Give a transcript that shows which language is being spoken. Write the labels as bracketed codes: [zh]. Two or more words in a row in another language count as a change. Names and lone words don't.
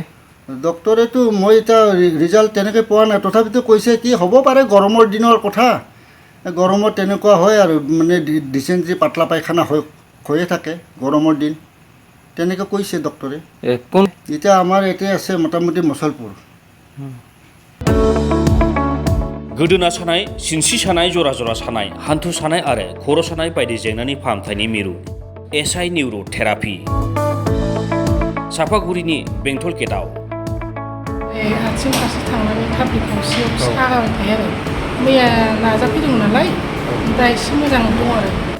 [as] ডক্টৰেতো মই এতিয়া ৰিজাল্ট তেনেকৈ পোৱা নাই, তথাপিতো কৈছে কি হ'ব পাৰে গৰমৰ দিনৰ কথা, গৰমত তেনেকুৱা হয় আৰু মানে ডিচেণ্ট্ৰি পাতলা পায়খানা হৈয়ে থাকে গৰমৰ দিন, তেনেকৈ কৈছে ডক্টৰে। কোন এতিয়া আমাৰ এতিয়া আছে মোটামুটি মুছলপুৰ। [brx] गोदोना सानाय, सिनस्रि सानाय, जरा जरा सानाय, हान्थु सानाय आरो खर' सानाय बायदि जेंनानि फाहामथायनि मिरु एसआइ [en] neuro therapy [brx] सापागुरिनि बेंटल गेटआव। आथिं फारसे थांनानै थाब्लिट गंसेयाव सागाबाय थायो आरो मैया नाजाफैदोंमोन नालाय, दा एसे मोजां दं आरो।